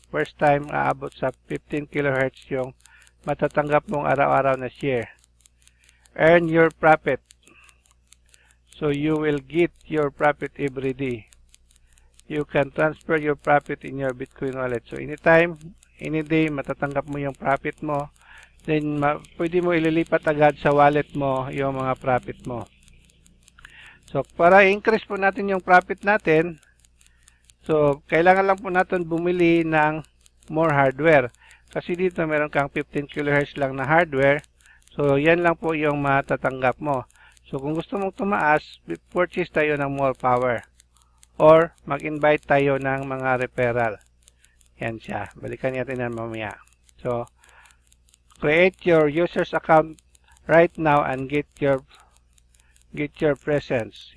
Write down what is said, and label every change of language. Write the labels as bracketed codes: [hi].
[tl] First time, aabot sa 15 kHz yung matatanggap mong araw-araw na share. [en] Earn your profit. So you will get your profit every day. You can transfer your profit in your Bitcoin wallet. So anytime, any day, [tl] matatanggap mo yung profit mo. Then pwede mo ililipat agad sa wallet mo yung mga profit mo. So para i-increase po natin yung profit natin, so kailangan lang po natin bumili ng more hardware. Kasi dito meron kang 15 kHz lang na hardware. So yan lang po yung matatanggap mo. So, kung gusto mong tumaas, purchase tayo ng more power. Or, mag-invite tayo ng mga referral. Yan siya. Balikan natin yan mamaya. [en] So, create your user's account right now and get your presence.